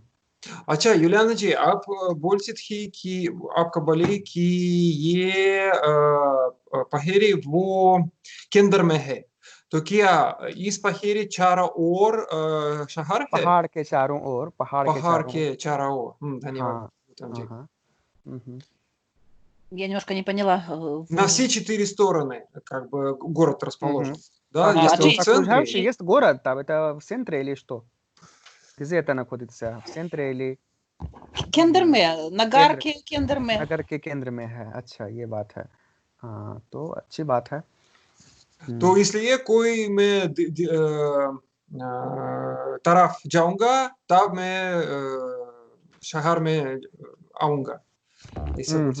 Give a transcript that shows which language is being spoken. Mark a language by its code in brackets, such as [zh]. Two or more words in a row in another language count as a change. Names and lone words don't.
[hi] अच्छा युलियाना जी आप बोलती थी कि आपका बोले कि ये पहेरी वो केंद्र में है तो क्या इस पहेरी चारों ओर शहर है पहाड़ के चारों ओर, पहाड़ के पहाड़ चारों ओर। के चारों ओर धन्यवाद हाँ, गौतम हाँ, जी हाँ। हम्म। [ru] Я немножко не поняла. на все 4 стороны как бы город расположен да если он в [hi] Джи. [ru] Окружающий центре [hi] Джи. [ru] есть город, там это в центре или что? Где это находится? В центре или [hi] Кендер м, में नगर केंद्र, के केंद्र में. नगर के केंद्र में है? अच्छा, ये बात है। हाँ, तो अच्छी बात है। तो इसलिए कोई मैं तरफ जाऊंगा तब मैं शहर में आऊंगा ऐसा बोल